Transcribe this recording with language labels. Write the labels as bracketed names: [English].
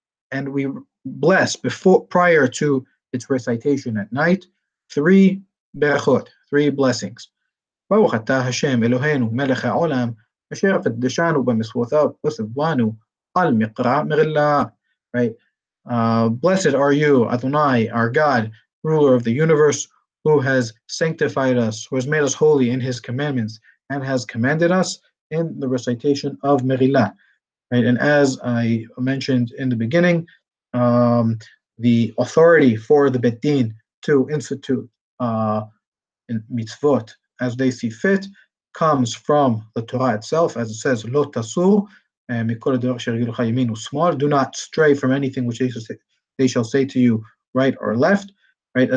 [English] And we bless prior to its recitation at night 3 berachot, 3 blessings. [Hebrew] ברוך אתה השם אלוהינו מלך העולם אשר קדשנו במצוותיו ושבענו על מקרא מגילה. [English] Right? Blessed are you, Adonai, our God, ruler of the universe, who has sanctified us, who has made us holy in his commandments, and has commanded us in the recitation of Meghilla. Right? And as I mentioned in the beginning, the authority for the Bet Din to institute mitzvot as they see fit comes from the Torah itself, as it says, Lo tasur, do not stray from anything which they shall say to you right or left, right?